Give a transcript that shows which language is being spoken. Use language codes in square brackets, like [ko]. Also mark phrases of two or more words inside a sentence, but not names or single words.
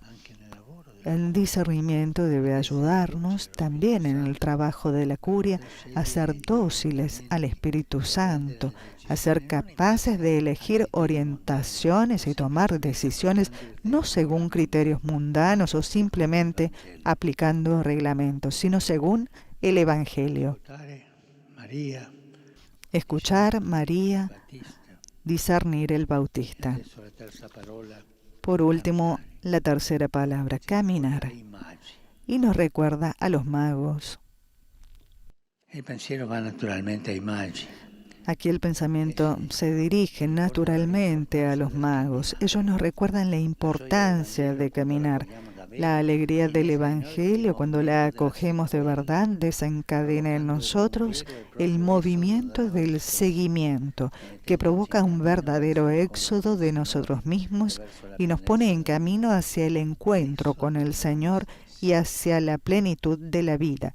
[es] El discernimiento debe ayudarnos también en el trabajo de la curia a ser dóciles al Espíritu Santo, a ser capaces de elegir orientaciones y tomar decisiones no según criterios mundanos o simplemente aplicando reglamentos, sino según el Evangelio. Escuchar, María, discernir el Bautista. [it] Adesso la terza parola, [es] Por último, la tercera palabra, caminar. [it] ai magi. [es] Y nos recuerda a los magos. [it] Il pensiero va naturalmente ai magi. [es] Aquí el pensamiento se dirige naturalmente a los magos. Ellos nos recuerdan la importancia de caminar. La alegría del Evangelio, cuando la acogemos de verdad, desencadena en nosotros el movimiento del seguimiento, que provoca un verdadero éxodo de nosotros mismos y nos pone en camino hacia el encuentro con el Señor y hacia la plenitud de la vida.